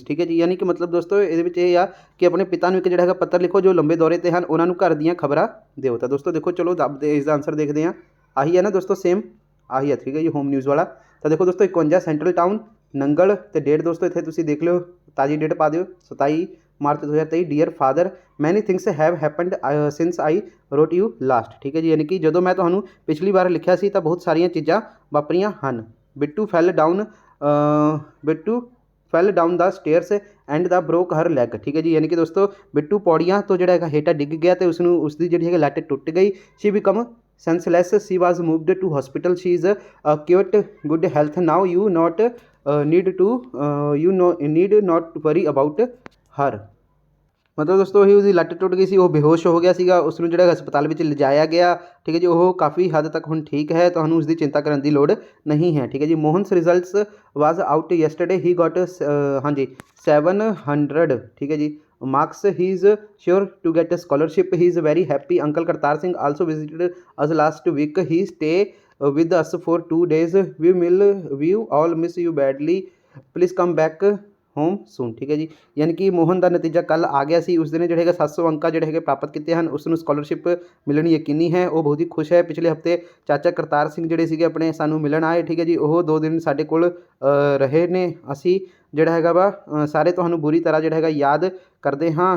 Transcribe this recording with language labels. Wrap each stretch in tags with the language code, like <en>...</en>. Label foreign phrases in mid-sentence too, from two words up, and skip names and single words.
<pa>ਠੀਕ ਹੈ ਜੀ, ਯਾਨੀ ਕਿ ਮਤਲਬ ਦੋਸਤੋ ਇਹਦੇ ਵਿੱਚ ਇਹ ਆ ਕਿ ਆਪਣੇ ਪਿਤਾ ਨੂੰ ਇੱਕ ਜਿਹੜਾ ਹੈਗਾ ਪੱਤਰ ਲਿਖੋ ਜੋ ਲੰਬੇ ਦੌਰੇ 'ਤੇ ਹਨ, ਉਹਨਾਂ ਨੂੰ ਘਰ ਦੀਆਂ ਖਬਰਾਂ ਦਿਓ। ਤਾਂ ਦੋਸਤੋ ਦੇਖੋ ਚਲੋ ਇਸ ਦਾ ਆਨਸਰ ਦੇਖਦੇ ਹਾਂ। ਆਹੀ ਹੈ ਨਾ ਦੋਸਤੋ, ਸੇਮ ਆਹੀ ਹੈ। ਠੀਕ ਹੈ ਜੀ,</pa> <en>home news</en> <pa>ਵਾਲਾ। ਤਾਂ ਦੇਖੋ ਦੋਸਤੋ 51 ਸੈਂਟਰਲ ਟਾਊਨ ਨੰਗਲ, ਤੇ ਡੇਟ ਦੋਸਤੋ ਇੱਥੇ ਤੁਸੀਂ ਦੇਖ ਲਿਓ, ਤਾਜ਼ੀ ਡੇਟ ਪਾ ਦਿਓ 27 मार्च 2023।</pa> <en>Dear father, many things have happened since I wrote you last.</en> <pa>ਠੀਕ ਹੈ ਜੀ, ਯਾਨੀ ਕਿ ਜਦੋਂ मैं ਤੁਹਾਨੂੰ ਪਿਛਲੀ ਵਾਰ ਲਿਖਿਆ ਸੀ ਤਾਂ ਬਹੁਤ ਸਾਰੀਆਂ ਚੀਜ਼ਾਂ ਵਾਪਰੀਆਂ ਹਨ।</pa> <en>Bittu fell down the stairs and the broke her leg.</en> <pa>ਠੀਕ ਹੈ ਜੀ, ਯਾਨੀ ਕਿ ਦੋਸਤੋ ਬਿੱਟੂ ਪੌੜੀਆਂ ਤੋਂ ਜਿਹੜਾ ਹੈਗਾ ਹੇਠਾਂ ਡਿੱਗ ਗਿਆ ਅਤੇ ਉਸਨੂੰ ਉਸਦੀ ਜਿਹੜੀ ਹੈਗੀ ਲੱਤ ਟੁੱਟ ਗਈ।</pa> <en>she become senseless, she was moved to hospital, she is quite good health now, you not need not worry about her।</en> <pa>ਮਤਲਬ ਦੋਸਤੋ ਇਹ ਉਹਦੀ ਲੱਤ ਟੁੱਟ ਗਈ ਸੀ, ਉਹ ਬੇਹੋਸ਼ ਹੋ ਗਿਆ ਸੀਗਾ, ਉਸ ਨੂੰ ਜਿਹੜਾ ਹਸਪਤਾਲ ਵਿੱਚ ਲਿਜਾਇਆ ਗਿਆ। ਠੀਕ ਹੈ ਜੀ, ਉਹ ਕਾਫੀ ਹੱਦ ਤੱਕ ਹੁਣ ਠੀਕ ਹੈ, ਤੁਹਾਨੂੰ ਉਸਦੀ ਚਿੰਤਾ ਕਰਨ ਦੀ ਲੋੜ ਨਹੀਂ ਹੈ। ਠੀਕ ਹੈ ਜੀ,</pa> <en>Mohan's results was out yesterday, he got ਹਾਂਜੀ 700।</en> <pa>ਠੀਕ ਹੈ ਜੀ</pa> <en>marks, he is sure to get a scholarship, he is very happy। uncle Kartar Singh also visited us last week, he stay with us for 2 days, we all miss you badly, please come back home soon.</en> <pa>ਠੀਕ ਹੈ ਜੀ, ਯਾਨੀ ਕਿ ਮੋਹਨ ਦਾ ਨਤੀਜਾ ਕੱਲ੍ਹ ਆ ਗਿਆ ਸੀ। ਉਸ ਦਿਨ ਜਿਹੜੇ ਹੈਗੇ 700 ਅੰਕਾਂ ਜਿਹੜੇ ਹੈਗੇ ਪ੍ਰਾਪਤ ਕੀਤੇ ਹਨ, ਉਸ ਨੂੰ ਸਕਾਲਰਸ਼ਿਪ ਮਿਲਣੀ ਯਕੀਨੀ ਹੈ। ਉਹ ਬਹੁਤ ਹੀ ਖੁਸ਼ ਹੈ। ਪਿਛਲੇ ਹਫਤੇ ਚਾਚਾ ਕਰਤਾਰ ਸਿੰਘ ਜਿਹੜੇ ਸੀਗੇ ਆਪਣੇ ਸਾਨੂੰ ਮਿਲਣ ਆਏ। ਠੀਕ ਹੈ ਜੀ, ਉਹ 2 ਦਿਨ ਸਾਡੇ ਕੋਲ ਰਹੇ ਨੇ। ਅਸੀਂ ਜਿਹੜਾ ਹੈਗਾ ਵਾ ਸਾਰੇ ਤੁਹਾਨੂੰ ਬੁਰੀ ਤਰ੍ਹਾਂ ਜਿਹੜਾ ਹੈਗਾ ਯਾਦ ਕਰਦੇ ਹਾਂ।</pa>